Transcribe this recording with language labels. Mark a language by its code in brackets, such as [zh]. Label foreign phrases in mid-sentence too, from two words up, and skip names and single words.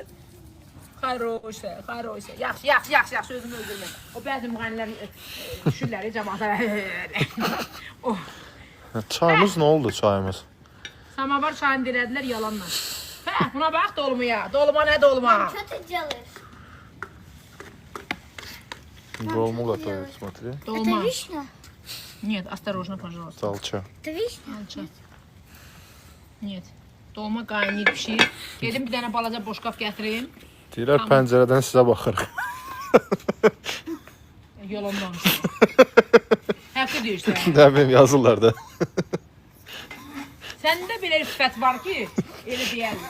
[ru] Хорошо, хорошо. [az] Yaxşı, özümü öldürməm. O bəzi müğənnilər düşürlər cəmaata. Oh. Çayımız nə oldu çayımız? Samavar çayını dirədilər yalanla. Hə, buna bax dolmaya. Dolma nə dolma? [ru] Что ты делаешь? Dolma готовят, смотри. [az] Dolma. [ru] Это вишня? Нет, осторожно, пожалуйста. [az] Salça. [ru] Это вишня? [az] Alça. Нет. Dolma qaynayır pişir. Gedim bir dənə balaca boşqab gətirim. Deyirlər pəncərədən sizə baxırıq. Yolumdan. Həqiqi deyirsən. Nə bilim yazırlar da. Səndə belə bir sifət var ki, elə deyərlər.